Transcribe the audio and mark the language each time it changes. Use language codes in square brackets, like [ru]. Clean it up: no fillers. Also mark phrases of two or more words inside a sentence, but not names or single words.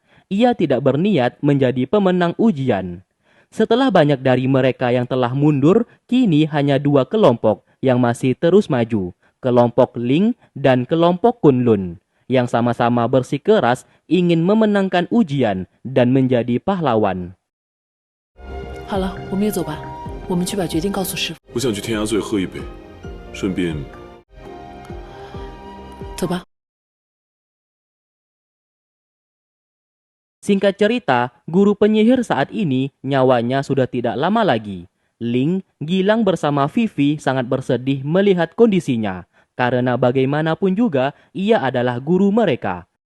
[id] Ia tidak berniat menjadi pemenang ujian. Setelah banyak dari mereka yang telah mundur, kini hanya 2 kelompok yang masih terus maju. Kelompok Ling dan kelompok Kunlun, yang sama-sama bersikeras ingin memenangkan ujian dan menjadi pahlawan. [zh] 好了，我们也走吧。我们去把决定告诉师傅。我想去天涯醉喝一杯，顺便。走吧。 [id] Singkat cerita, guru penyihir saat ini nyawanya sudah tidak lama lagi. Ling, Gilang bersama Vivi sangat bersedih melihat kondisinya. Karena bagaimanapun juga, ia adalah guru mereka.